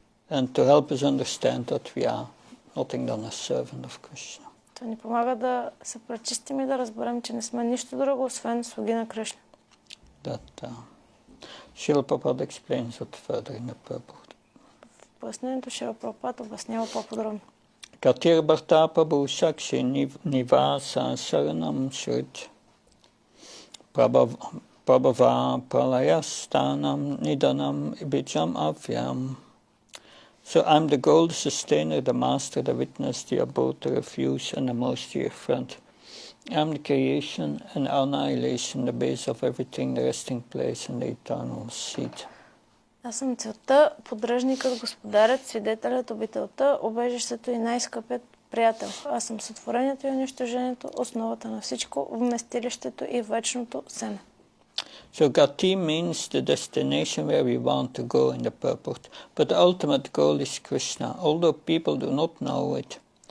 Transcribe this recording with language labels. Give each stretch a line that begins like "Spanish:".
English: And to help us understand that we are nothing than a servant of Krishna.
Bulgarian: Това ни помага да се пречистим и да разберем, че не сме нищо друго, освен слуги на Кришна.
English: Srila Prabhupada explains it further in the purport.
Bulgarian: В пояснението Шрила Прабхупада обяснява по-подробно.
Sanskrit: Katir Bharta Prabhu Sakshi Nivasa Saranam Shrit Prabhava Pralayastanam Nidanam Ibijam Avyam.
English: So I'm the goal, the sustainer, the master, the witness, the abode, the refuge, and the most dear friend. I'm the creation and annihilation, the base of everything, the resting place, and the eternal seat.
Bulgarian: Аз съм целта, поддръжникът, господарят, свидетелят, обителта, убежището и най-скъпият приятел. Аз съм сътворението и унищожението, основата на всичко, вместилището и вечното семе.
English: So Gati means the destination where we want to go in the purport, but the ultimate goal is Krishna, although people do not know it.